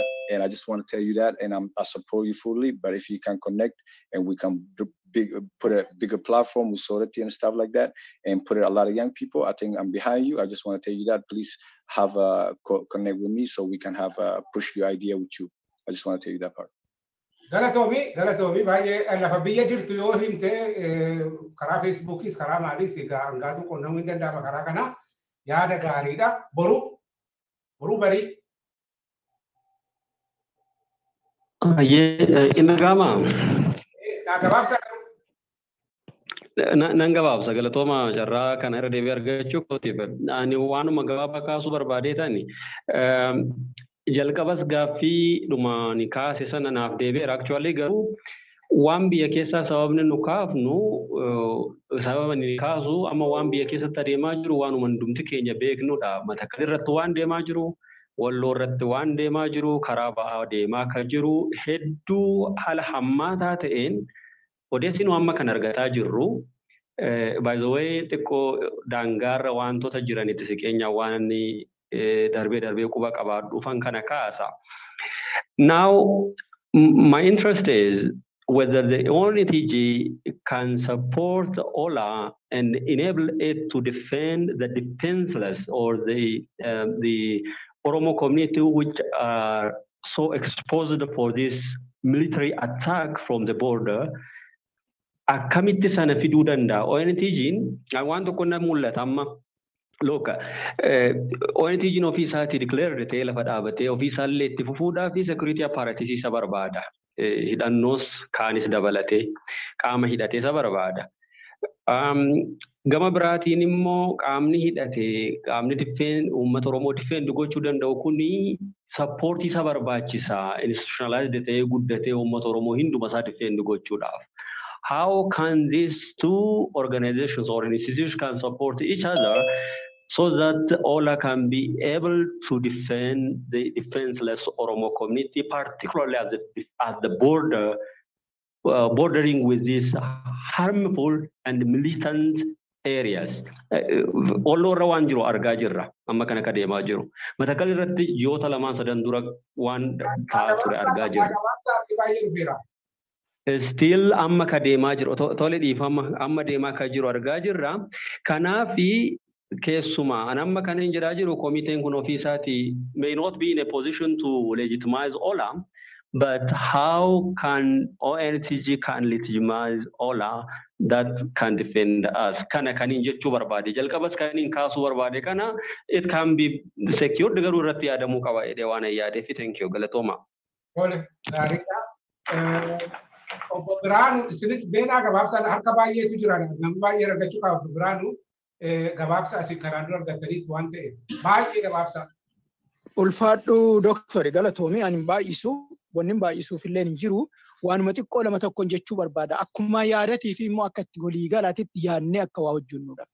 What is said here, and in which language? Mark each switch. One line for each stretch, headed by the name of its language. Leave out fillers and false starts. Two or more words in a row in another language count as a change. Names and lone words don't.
English: And I just want to tell you that, and I support you fully. But if you can connect and we can put a bigger platform with Sorority and stuff like that, and put a lot of young people, I think I'm behind you. I just want to tell you that. Please have connect with me so we can have push your idea with you. I just want to tell you that part.
Oromo: Galatoomii baay'ee lafa biyya jirtu yoo himte karaa Facebookis karaa maalis hangaatu qunnamuu hin danda'ama karaa kana yaada gaariidha. Boruu barii.
English: In the Gama.
Oromo: Nan gabaabsa galatooma jarraa kana irra deebi'ee argachuu kootiif ani waanuma gabaabaa kaasuu barbaadee ta'ani jalqabas gaaffii dhuma ni kaase sana naaf deebi'eera actually garuu waan biyya keessaa sababni nu kaafnu sababa ni kaasu amma waan biyya keessatti adeemaa jiru waanuma hundumti keenya beeknudha Matakkal irratti waan deemaa jiru Walloo irratti waan deemaa jiru karaa ba'aa deemaa kan jiru hedduu haala hammaataa ta'een odeessinu amma kan argataa jirru
English: by the way
Oromo: xiqqoo daangaarra wantoota jiranitti siqeenya waan darbee quba qabaadhu dhufan kana kaasa.
English: Now my interest is whether the ONTG can support OLA and enable it to defend the defenseless or the Oromo community which are so exposed for this military attack from the border.
Oromo: Akkamitti sana fiduu danda'a ONTG'n waan tokko na mul'ata amma look ONTG'n ofii isaatii declared ta'ee lafa dhaabatee ofii isaallee itti fufuudhaa fi
English: security apparatus
Oromo: isa barbaada hidhannoos kaanis dabalatee qaama hidhatee isa barbaada gama biraatiin immoo qaamni hidhatee qaamni defend uummata Oromoo defend gochuu danda'u kuni support isa barbaachisa institutionalized ta'ee guddatee uummata Oromoo hinduma isaa defend gochuudhaaf.
English: How can these two organizations or institutions can support each other so that OLA can be able to defend the defenseless Oromo community, particularly at the border, bordering with these harmful and militant areas.
Oromo: Walloo irra waan jiru argaa jirra amma kana ka deemaa jiru Matakkal irratti yoota lamaan sadan dura waan ta'aa ture argaa jirra. Still amma ka deemaa jiru tole dhiifama amma deemaa ka jiru argaa jirra kanaafi keessuma amma kan hin jiraa jiru komiteen kun ofii isaatii
English: may not be in a position to legitimize OLA but how can ONTG can legitimize OLA that can defend us
Oromo: kana kan hin jechuu barbaade jalqabas kan hin kaasuu barbaade kana
English: it can be secured
Oromo: garuu irratti yaadamuu qaba jedhee waan yaadeef
English: thank you
Oromo: galatooma. Tole gaariidha. Obbo Biraanu isinis beenaa gabaabsaan harka baay'eetu jira namni baay'ee argachuu qaba Obbo Biraanu gabaabsa asii karaan dura argataniitu waan ta'eef baay'ee gabaabsa. Ulfaadhu Dooktori Galatoomii ani baay'isu wanni baay'isuuf illee hin jiru waanuma xiqqoo lama tokkoon jechuu barbaada akkuma yaadatii fi immoo akka itti walii galaatitti yaadnee akka waa hojjennuudhaaf.